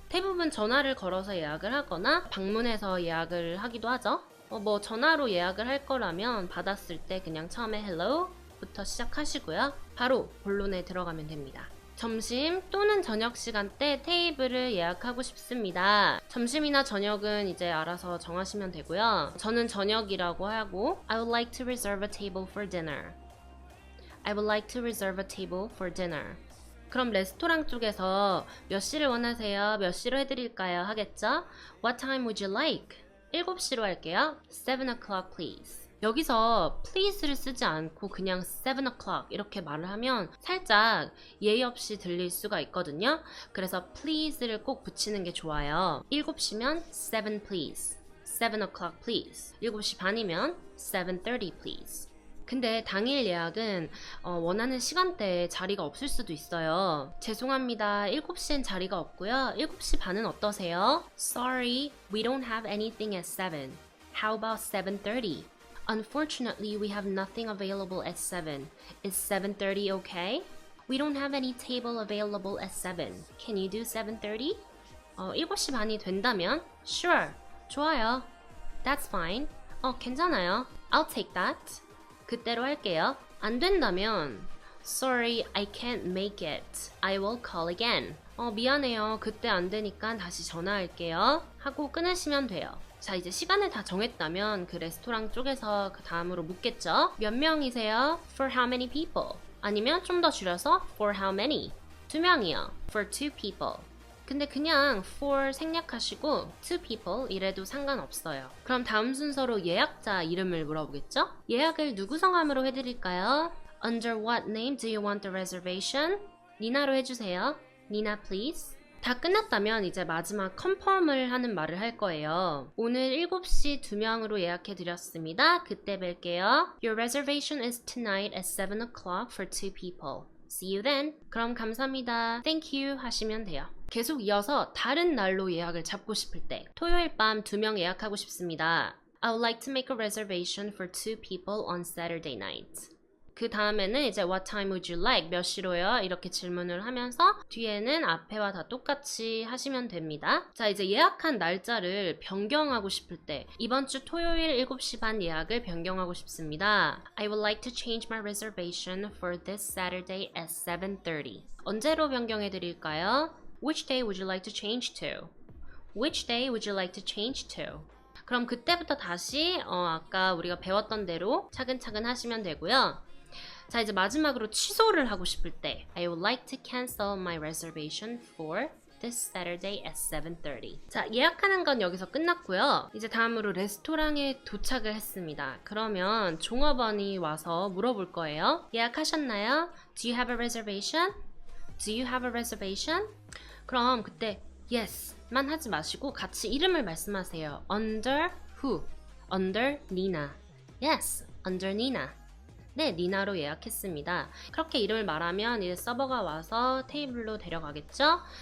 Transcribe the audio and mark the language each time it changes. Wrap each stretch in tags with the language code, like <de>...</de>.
<ko>대부분 전화를 걸어서 예약을 하거나 방문해서 예약을 하기도 하죠. 전화로 예약을 할 거라면 받았을 때 그냥 처음에 hello 부터 시작하시고요. 바로 본론에 들어가면 됩니다. 점심 또는 저녁 시간대 테이블을 예약하고 싶습니다. 점심이나 저녁은 이제 알아서 정하시면 되고요. 저는 저녁이라고 하고</ko> <en>I would like to reserve a table for dinner. I would like to reserve a table for dinner.</en> <ko>그럼 레스토랑 쪽에서 몇 시를 원하세요? 몇 시로 해드릴까요? 하겠죠?</ko> <en>What time would you like?</en> <ko>7시로 할게요.</ko> <en>7 o'clock please.</en> <ko>여기서 please를 쓰지 않고 그냥 7 o'clock 이렇게 말을 하면 살짝 예의 없이 들릴 수가 있거든요. 그래서 please를 꼭 붙이는 게 좋아요. 7시면 7 please.</ko> <en>7 o'clock please.</en> <ko>7시 반이면</ko> <en>7:30 please.</en> <ko>근데 당일 예약은 원하는 시간대에 자리가 없을 수도 있어요. 죄송합니다. 7시엔 자리가 없고요. 7시 반은 어떠세요?</ko> <en>Sorry, we don't have anything at 7. How about 7:30? Unfortunately, we have nothing available at 7. Is 7:30 okay? We don't have any table available at 7. Can you do 7:30?</en> <ko>7시 반이 된다면</ko> <en>Sure,</en> <ko>좋아요.</ko> <en>That's fine.</en> <ko>괜찮아요.</ko> <en>I'll take that.</en> <ko>그때로 할게요. 안 된다면</ko> <en>Sorry, I can't make it. I will call again. 미안해요.</en> <ko>그때 안 되니까 다시 전화할게요. 하고 끊으시면 돼요. 자, 이제 시간을 다 정했다면 그 레스토랑 쪽에서 그 다음으로 묻겠죠? 몇 명이세요?</ko> <en>For how many people?</en> <ko>아니면 좀 더 줄여서</ko> <en>For how many?</en> <ko>2명이요.</ko> <en>For 2 people.</en> <ko>근데 그냥 for 생략하시고 two people 이래도 상관없어요. 그럼 다음 순서로 예약자 이름을 물어보겠죠? 예약을 누구 성함으로 해드릴까요?</ko> <en>Under what name do you want the reservation?</en> <ko>니나로 해주세요. 니나 please. 다 끝났다면 이제 마지막 컨펌을 하는 말을 할 거예요. 오늘 7시 2명으로 예약해드렸습니다. 그때 뵐게요.</ko> <en>Your reservation is tonight at 7 o'clock for 2 people. See you then.</en> <ko>그럼 감사합니다.</ko> <en>Thank you</en> <ko>하시면 돼요. 계속 이어서 다른 날로 예약을 잡고 싶을 때 토요일 밤 2명 예약하고 싶습니다.</ko> <en>I would like to make a reservation for 2 people on Saturday night.</en> <ko>그 다음에는 이제</ko> <en>What time would you like?</en> <ko>몇 시로요? 이렇게 질문을 하면서 뒤에는 앞에와 다 똑같이 하시면 됩니다. 자, 이제 예약한 날짜를 변경하고 싶을 때 이번 주 토요일 7시 반 예약을 변경하고 싶습니다.</ko> <en>I would like to change my reservation for this Saturday at 7:30.</en> <ko>언제로 변경해 드릴까요?</ko> <en>Which day would you like to change to? Which day would you like to change to?</en> <ko>그럼 그때부터 다시 아까 우리가 배웠던 대로 차근차근 하시면 되고요. 자, 이제 마지막으로 취소를 하고 싶을 때</ko> <en>I would like to cancel my reservation for this Saturday at 7:30.</en> <ko>자, 예약하는 건 여기서 끝났고요. 이제 다음으로 레스토랑에 도착을 했습니다. 그러면 종업원이 와서 물어볼 거예요. 예약하셨나요?</ko> <en>Do you have a reservation? Do you have a reservation?</en> <ko>그럼 그때 Yes만 하지 마시고 같이 이름을 말씀하세요.</ko> <en>Under who? Under Nina. Yes, under Nina.</en> <ko>네, 니나로 예약했습니다. 그렇게 이름을 말하면 이제 서버가 와서 테이블로 데려가겠죠?</ko>